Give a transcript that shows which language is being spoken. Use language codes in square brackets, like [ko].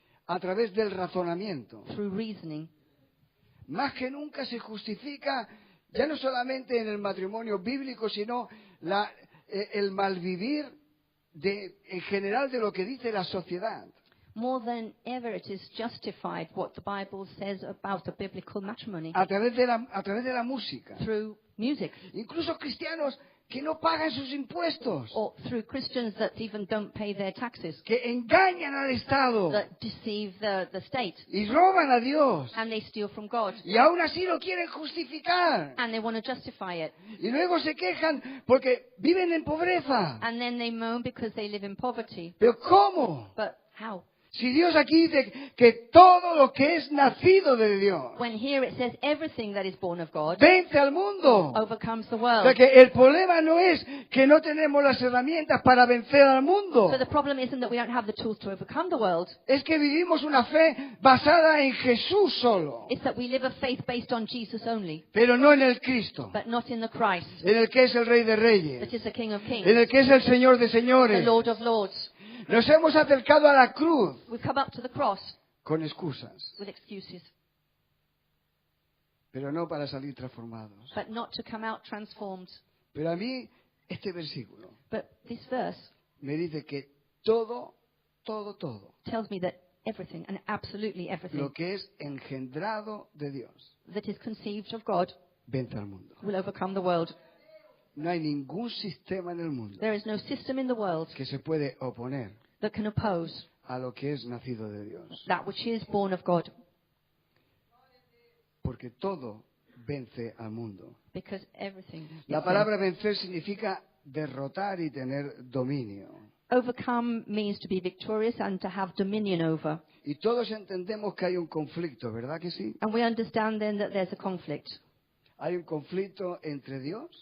[es] a través del razonamiento. [en] through reasoning. [es] Más que nunca se justifica ya no solamente en el matrimonio bíblico, sino el malvivir en general de lo que dice la sociedad. [en] More than ever, it is justified what the Bible says about a biblical matrimony [es] A través de la música. [en] through music, [es] Incluso cristianos que no pagan sus impuestos, [en] or through Christians that even don't pay their taxes, [es] que engañan al Estado [en] that deceive the state, [es] y roban a Dios. [en] and they steal from God, [es] Y aún así lo quieren justificar. [en] and they want to justify it. [es] Y luego se quejan porque viven en pobreza. [en] And then they moan because they live in poverty. [es] ¿Pero cómo? [en] But how? [es] Si Dios aquí dice que todo lo que es nacido de Dios [en] When here it says everything that is born of God [es] vence al mundo. [en] overcomes the [es] O [en] world. [es] sea que el problema no es que no tenemos las herramientas para vencer al mundo. [en] So the problem isn't that we don't have the tools to overcome the world. [es] Es que vivimos una fe basada en Jesús solo, [en] It's that we live a faith based on Jesus only, [es] pero no en el Cristo, [en] but not in the Christ, [es] en el que es el Rey de [en] that [es] Reyes, [en] is the King of Kings, [es] en el que es el Señor de [en] the [es] Señores. [en] Lord of Lords. [es] Nos hemos acercado a la cruz [en] We come up to the cross [es] con excusas, [en] with excuses, [es] pero no para salir transformados. [en] but not to come out transformed. [es] Pero a mí este versículo [en] But this verse [es] me dice que todo [en] tells me that everything, and absolutely everything, [es] lo que es engendrado de Dios [en] that is conceived of God [es] vence al mundo. [en] will overcome the world. [es] No hay ningún sistema en el mundo [en] There is no system in the world [es] que se puede oponer [en] that can oppose [es] a lo que es nacido de Dios, [en] that which is born of God, [es] porque todo vence al mundo. [en] because everything is [es] La [en] there. [es] palabra vencer significa derrotar y tener dominio. [en] Overcome means to be victorious and to have dominion over. [es] Y todos entendemos que hay un conflicto, ¿verdad que sí? [en] And we understand then that there's a conflict. [es] Hay un conflicto entre Dios